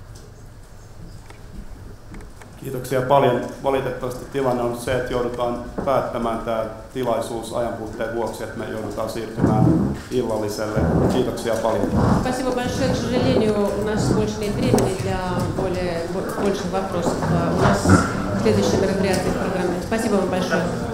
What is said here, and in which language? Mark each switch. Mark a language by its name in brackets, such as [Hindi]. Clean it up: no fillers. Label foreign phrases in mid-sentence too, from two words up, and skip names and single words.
[Finnish] Kiitoksia paljon. Valitettavasti tilanne on se, että joudutaan päättämään tämä tilaisuus ajanpuutteen vuoksi, että me joudutaan siirtymään illalliselle. Kiitoksia paljon. [Russian] Спасибо большое. К сожалению, у нас больше нет времени для больших вопросов. У нас следующее мероприятие в программе. Спасибо вам большое.